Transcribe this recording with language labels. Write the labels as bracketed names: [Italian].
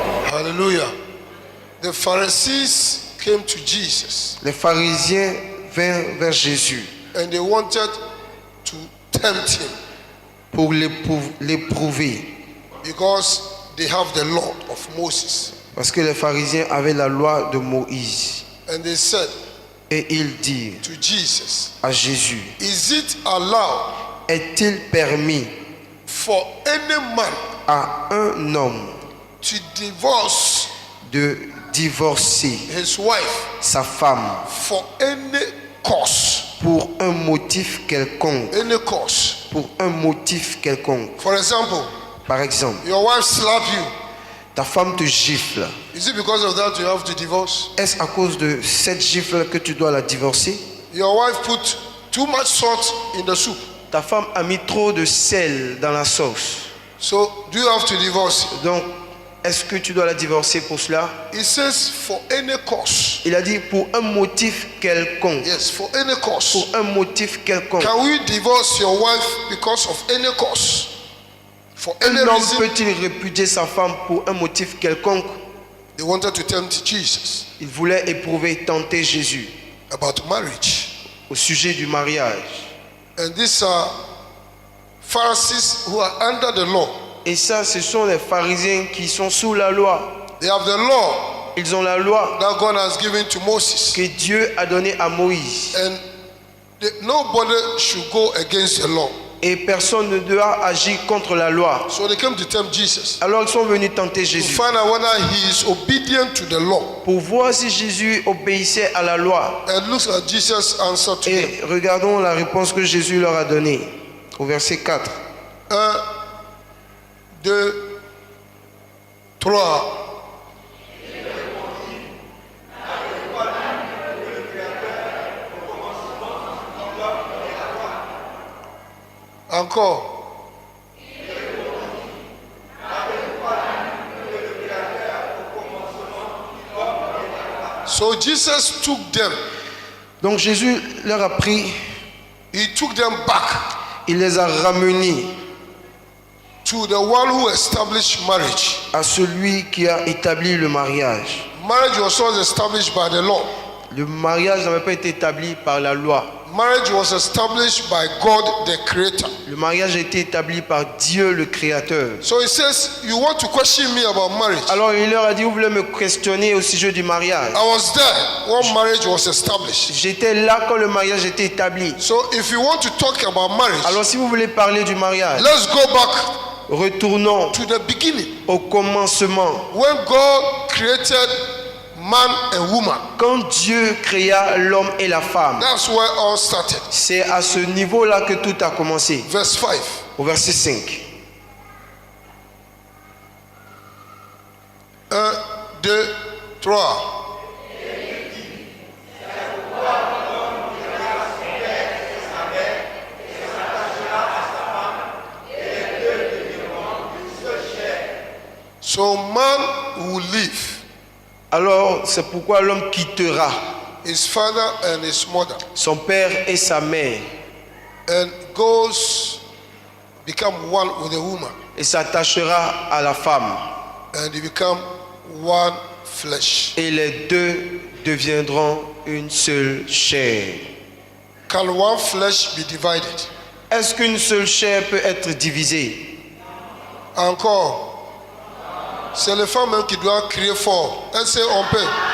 [English] Hallelujah. The Pharisees came to Jesus [French] Les pharisiens vinrent vers Jésus [English] and they wanted to tempt him [French] pour l'éprouver. [English] because they have the law of Moses. [French] Parce que les pharisiens avaient la loi de Moïse. [English] And they said [French] Et ils dirent [English] to Jesus, [French] à Jésus, [English] is it allowed [French] est-il permis [English] for any man [French] à un homme [English] to divorce [French] de divorcer [English] his wife [French] sa femme [English] for any cause? [French] pour un motif quelconque? [English] Any cause. [French] Pour un motif quelconque. [English] For example, [French] Par exemple, [English] your wife slapped you. [French] ta femme te gifle. [English] Is it because of that you have to divorce? [French] Est-ce à cause de cette gifle que tu dois la divorcer? [English] Your wife put too much salt in the soup. [French] Ta femme a mis trop de sel dans la sauce. [English] So do you have to divorce? [French] Donc, est-ce que tu dois la divorcer pour cela? [English] It says for any cause. [French] Il a dit pour un motif quelconque. [English] Yes, for any cause. [French] Pour un motif quelconque. [English] Can we divorce your wife because of any cause? For any [French] Un homme [English] reason? [French] peut-il répudier sa femme pour un motif quelconque? [English] They wanted to tempt Jesus [French] Ils voulaient éprouver, tenter Jésus [English] about marriage. [French] au sujet du mariage. [English] And these are Pharisees who are under the law. [French] Et ça, ce sont les pharisiens qui sont sous la loi. [English] They have the law [French] Ils ont la loi [English] that God has given to Moses. [French] que Dieu a donnée à Moïse. [English] And nobody should go against the law. [French] Et personne ne doit agir contre la loi. [English] So they came to tempt Jesus [French] Alors ils sont venus tenter [English] to [French] Jésus [English] find out whether he is obedient to the law. [French] pour voir si Jésus obéissait à la loi. [English] And look at Jesus' answer to them. [French] Et regardons la réponse que Jésus leur a donnée au verset 4. [English] 1, 2, 3. [French] Encore. [English] So Jesus took them. [French] Donc Jésus leur a pris, [English] He took them back [French] il les a ramenés [English] to the one who established marriage. [French] à celui qui a établi le mariage. [English] Marriage was not established by the law. [French] Le mariage n'avait pas été établi par la loi. [English] Marriage was established by God, the Creator. [French] Le mariage a été établi par Dieu le Créateur. [English] So he says, you want to question me about marriage? [French] Alors il leur a dit, vous voulez me questionner au sujet du mariage. [English] I was there when marriage was established. [French] J'étais là quand le mariage était établi. [English] So if you want to talk about marriage, [French] Alors si vous voulez parler du mariage, [English] let's go back [French] retournons [English] to the beginning. [French] au commencement. [English] When God created man and woman, [French] Quand Dieu créa l'homme et la femme, [English] that's where all started. [French] c'est à ce niveau-là que tout a commencé. [English] Verse 5. [French] Au verset 5. [English] 1, 2, 3. So man will leave [French] Alors c'est pourquoi l'homme quittera [English] his father and his mother [French] son père et sa mère [English] and goes become one with the woman, [French] et s'attachera à la femme. [English] and they become one flesh. [French] Et les deux deviendront une seule chair. [English] Can one flesh be divided? [French] Est-ce qu'une seule chair peut être divisée? Encore. C'est les femmes même qui doivent crier fort. Elles sait on peut.